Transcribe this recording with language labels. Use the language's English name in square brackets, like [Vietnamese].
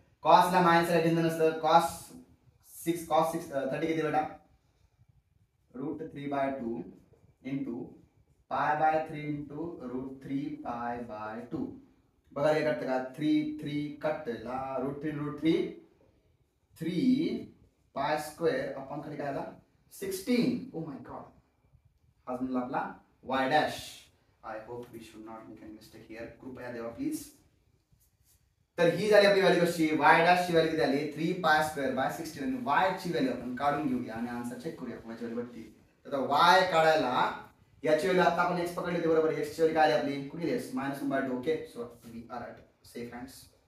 [Marathi] cos ला minus ला चिन्ह नसतं, cos 6 30 किती बेटा √3/2 इंटू π/3 × √3π/2. बघा हे कटतं का, 3 कटला, √3 3π² आपण खाली काय आला 16. [English] oh my God, [Marathi] हा म्हणला आपला y'. [English] I hope we should not make any mistake here, [Marathi] कृपया देवा [English] Please. [Marathi] तर ही झाली आपली व्हॅल्यू कशी, y' ची व्हॅल्यू किती आली 3π²/16. आणि y ची व्हॅल्यू आपण काढून घेऊया आणि आन्सर चेक करूया कोणाची व्हॅल्यू भेटते. तर y काढायला याची व्हॅल्यू आता आपण x पकडली होती. बरोबर, x ची व्हॅल्यू काय आली आपली कुठली x -1/2. Okay, [English] So we are at safe hands.